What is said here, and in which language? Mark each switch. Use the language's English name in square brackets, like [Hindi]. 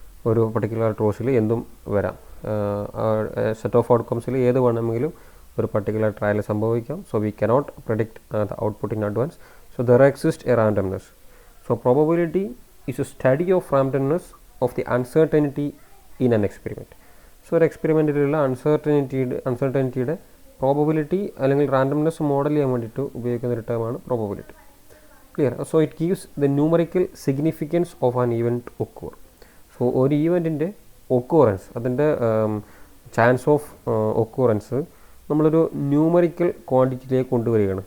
[Malayalam] ഒരു പർട്ടിക്കുലർ ട്രോസിൽ എന്തും വരാം, സെറ്റ് ഓഫ് ഔട്ട്കംസിൽ ഏത് വേണമെങ്കിലും ഒരു പർട്ടിക്കുലർ ട്രയൽ സംഭവിക്കാം. [English] So we cannot predict the output in advance. So there exists a randomness. So probability is a study of randomness of the uncertainty in an experiment. [Malayalam] So ഒരു എക്സ്പെരിമെൻറ്റിലുള്ള അൺസർട്ടനിറ്റിയുടെ probability അല്ലെങ്കിൽ randomness model ചെയ്യാൻ വേണ്ടിയിട്ട് ഉപയോഗിക്കുന്ന ഒരു ടേമാണ് probability. Clear? [English] So it gives the numerical significance of an event occur. [Malayalam] So ഒരു ഈവൻറ്റിൻ്റെ ഒക്കൂറൻസ്, അതിൻ്റെ chance of ഒക്കൂറൻസ് നമ്മളൊരു numerical ക്വാണ്ടിറ്റിയിലേക്ക് കൊണ്ടുവരികയാണ്.